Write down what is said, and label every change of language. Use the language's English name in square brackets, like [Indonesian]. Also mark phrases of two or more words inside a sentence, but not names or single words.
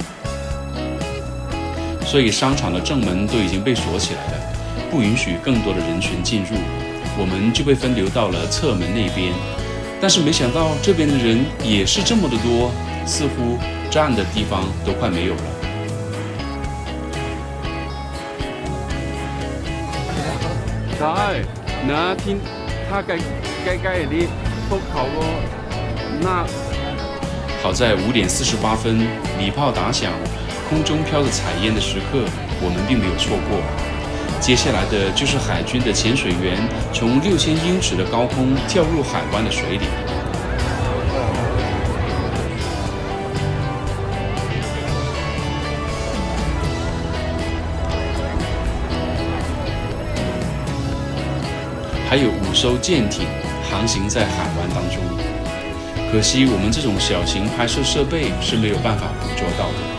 [Chinese] 所以商场的正门都已经被锁起来了，不允许更多的人群进入，我们就被分流到了侧门那边。但是没想到这边的人也是这么的多，似乎站的地方都快没有了。 [Thai] ใช่นะที่ถ้าใกล้ๆนี้พวกเขาก็น่า [Chinese] 好在5点48分，礼炮打响，空中飘着彩烟的时刻，我们并没有错过。接下来的就是海军的潜水员从6000英尺的高空跳入海湾的水里。还有5艘舰艇航行在海湾当中，可惜我们这种小型拍摄设备是没有办法捕捉到的。